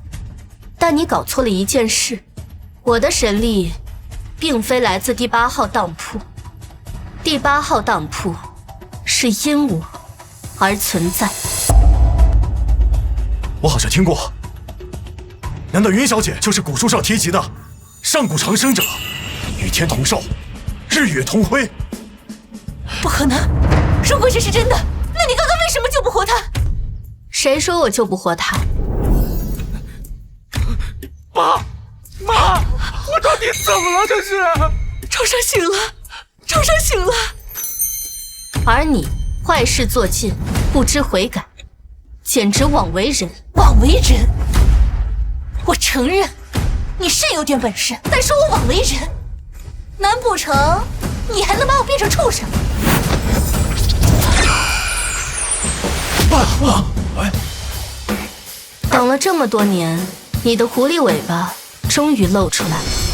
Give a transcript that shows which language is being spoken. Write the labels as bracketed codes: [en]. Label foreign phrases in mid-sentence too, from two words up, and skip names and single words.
[zh] 但你搞錯了一件事，我的神力並非來自第8號當鋪，第8號當鋪是因我而存在。我好像聽過，難道雲小姐就是古書上提及的上古長生者，與天同壽，日月同輝？不可能！如果這是真的，那你剛剛為什麼救不活他？誰說我救不活他？媽，我到底怎麼了？這是重生醒了，重生醒了。而你壞事做盡，不知悔改，簡直枉為人。枉為人？我承認你是有點本事，但說我枉為人，難不成你還能把我變成畜生？等了這麼多年，你的狐狸尾巴終於露出來了。